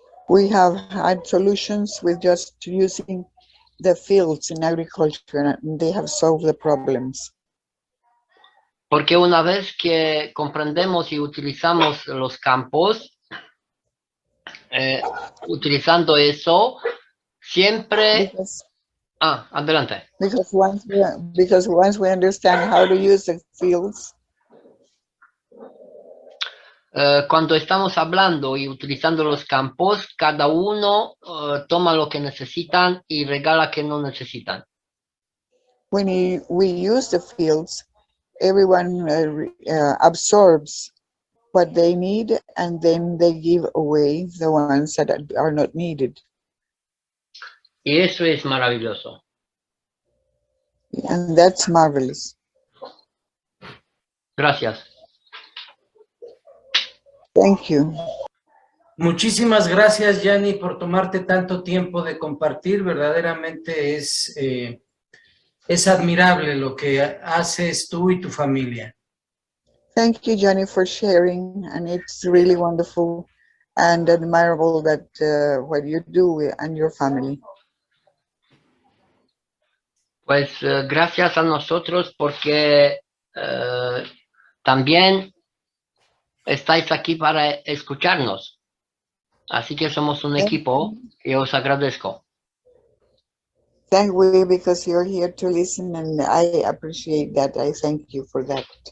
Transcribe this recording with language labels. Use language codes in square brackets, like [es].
[en] We have had solutions with just using the fields in agriculture, and they have solved the problems. [es] Porque una vez que comprendemos y utilizamos los campos, utilizando eso, siempre... [en] Because, [es] adelante. [en] because once we understand how to use the fields, [es] Cuando estamos hablando y utilizando los campos, cada uno toma lo que necesitan y regala que no necesitan. [en] when we use the fields, everyone absorbs what they need, and then they give away the ones that are not needed. [es] Y eso es maravilloso. [en] And that's marvelous. [es] Gracias. [en] Thank you. [es] Muchísimas gracias, Giani, por tomarte tanto tiempo de compartir. Verdaderamente es admirable lo que haces tú y tu familia. [en] Thank you, Gianni, for sharing. And it's really wonderful and admirable that what you do and your family. [es] Pues gracias a nosotros porque también estáis aquí para escucharnos. Así que somos un equipo y os agradezco. [en] Thank you because you're here to listen, and I appreciate that. I thank you for that.